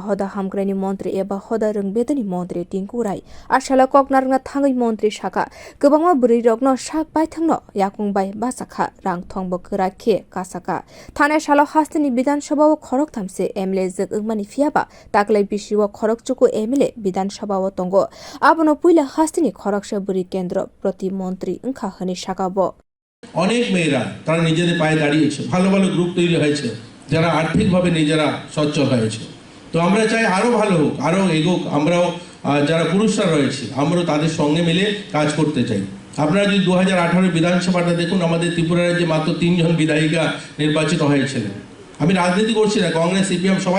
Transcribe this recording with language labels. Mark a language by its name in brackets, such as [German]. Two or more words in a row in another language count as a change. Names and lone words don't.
[Kok Borok] Hoda Hamgrani Montri Eba Hoda Rungbetani Montri Tinkurai Ashala Koknarnga Tangai Montri Shaka Gubama Buri Rogno Shak Bai Tangno Yakung Bai Basaka Rang Tongbo Kurake Kasaka Tana Shala Hastani Bidan Shabawa Korok Tamse Emile Zek Ugmani Fiaba Taklai Bishiwa Korok Chuku Emile Bidan Shabawa Tongo Abono Puila Hastini Korok Shaburi [Bangla] কেন্দ্র প্রতি মন্ত্রী [Kok Borok] খাহানি শাকাবো [Bangla] অনেক মেয়েরা তারা নিজেদের পায়ে দাঁড়িয়েছে ভালো ভালো গ্রুপ তৈরি হয়েছে যারা আর্থিকভাবে নিজেরা সচ্ছল হয়েছে তো আমরা চাই আরো ভালো হোক আরো এগোক আমরাও যারা পুরুষরা রয়েছে আমরাও তাদের সঙ্গে মিলে কাজ করতে চাই আপনারা যদি 2018 বিধানসভাটা দেখুন আমাদের ত্রিপুরা রাজ্যে মাত্র 3 জন বিধায়িকা নির্বাচিত হয়েছিলেন আমি রাজনীতি করছি না কংগ্রেস সিপিএম সবাই